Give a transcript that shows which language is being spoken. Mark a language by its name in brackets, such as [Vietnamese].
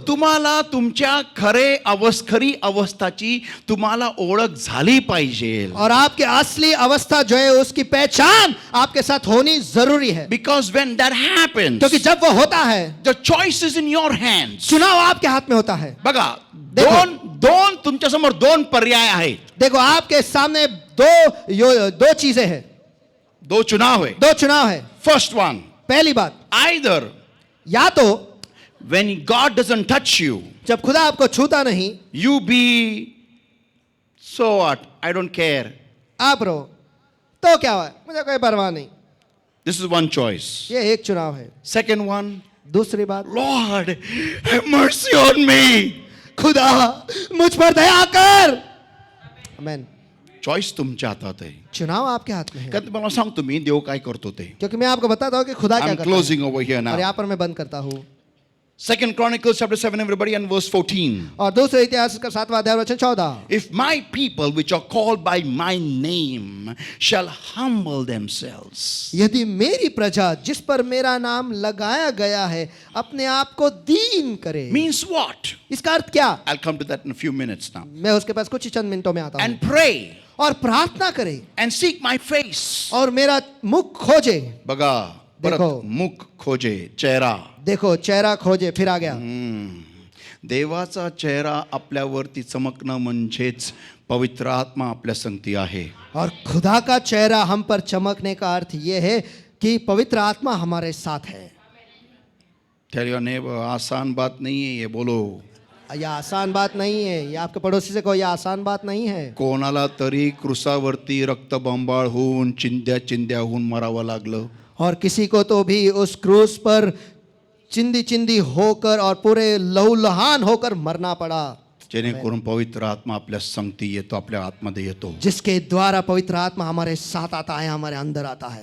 [Marathi] तुम्हाला तुमच्या खरी अवस्थाची तुम्हाला ओळख झाली पाहिजे. [Hindi] और आपके असली अवस्था जो है उसकी पहचान आपके साथ होनी जरूरी है. [English] because when that happens, [Hindi] क्योंकि जब वो होता है, [English] The choice is in your hands. [Hindi] चुनाव आपके हाथ में होता है. [Marathi] बघा, [Hindi] देखो. [Marathi] दोन तुमच्या समोर 2 पर्याय आहेत. [Hindi] देखो आपके सामने दो चीजें हैं, 2 चुनाव है. 2 चुनाव है. [English] first one, [Hindi] पहली बात, [English] either [Hindi] या तो [English] when God doesn't touch you, [Hindi] जब खुदा आपको छूता नहीं, [English] you be so what, I don't care. [Hindi] आप रहो तो क्या हुआ, मुझे कोई परवाह नहीं. [English] This is one choice. [Hindi] ये एक चुनाव है. [English] Second one, [Hindi] दूसरी बात, [English] Lord, have mercy on me. [Hindi] खुदा मुझ पर दया कर। आमेन। [Marathi] चॉईस तुमच्या हातात आहे. [Hindi] चुनाव आपके हाथ में है, [Marathi] कारण तुम्हाला सांगतो मी देव काय करतो ते. [Hindi] क्योंकि मैं आपको बताता हूँ कि खुदा [English] आय [Hindi] क्या [English] aim [Hindi] करता है। [English] closing over here [Hindi] और [English] Now. [Hindi] यहाँ पर मैं बंद करता हूँ। [English] Second Chronicles chapter 7 everybody and verse 14. [Hindi] और दूसरे इतिहास का 7वां अध्याय वचन 14। [English] If my people which are called by my name shall humble themselves. [Hindi] यदि मेरी प्रजा जिस पर मेरा नाम लगाया गया है अपने आप को दीन करे। [English] Means what? [Hindi] इसका अर्थ क्या? [English] I'll come to that in a few minutes now. [Hindi] मैं उसके पास कुछ ही चंद मिनटों में आता हूँ। [English] And pray [Hindi] और प्रार्थना करे [English] and seek my face. [Hindi] और मेरा मुख खोजे। [Marathi] बघा परत [Hindi] देखो. मुख खोजे चेहरा. देखो चेहरा खोजे, फिर आ गया। [Marathi] देवाचा चेहरा आपल्यावरती चमकणं म्हणजेच पवित्र आत्मा आपल्या संगती आहे. [Hindi] और खुदा का चेहरा हम पर चमकने का अर्थ ये है कि पवित्र आत्मा हमारे साथ है। [English] Tell your neighbor, [Hindi] आसान बात नहीं है ये. बोलो. यह आसान बात नहीं है। ये आपके पड़ोसी से कहो, यह आसान बात नहीं है। [Marathi] कोणाला तरी क्रुसावरती रक्तबंबाळ होऊन चिंध्या चिंध्या होऊन मरावं लागलं. [Hindi] और किसी को तो भी उस क्रूस पर चिंदी चिंदी होकर और पूरे लहूलुहान होकर मरना पड़ा, [Marathi] जेणेकरून पवित्र आत्मा आपल्या संगती येतो, आपल्या आतमध्ये येतो. [Hindi] जिसके द्वारा पवित्र आत्मा हमारे साथ आता है, हमारे अंदर आता है।